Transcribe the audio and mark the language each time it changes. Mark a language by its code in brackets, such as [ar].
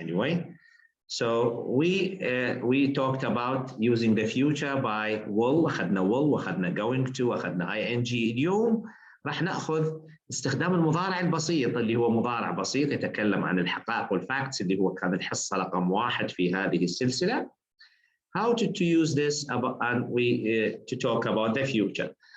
[en] Anyway, so we talked about using the future by will. [ar] أخذنا will وأخذنا going to وأخذنا ing. اليوم راح نأخذ استخدام المضارع البسيط اللي هو مضارع بسيط يتكلم عن الحقائق والفاكتس اللي هو كان الحصة رقم 1 في هذه السلسلة. [en] How to use this and to talk about the future.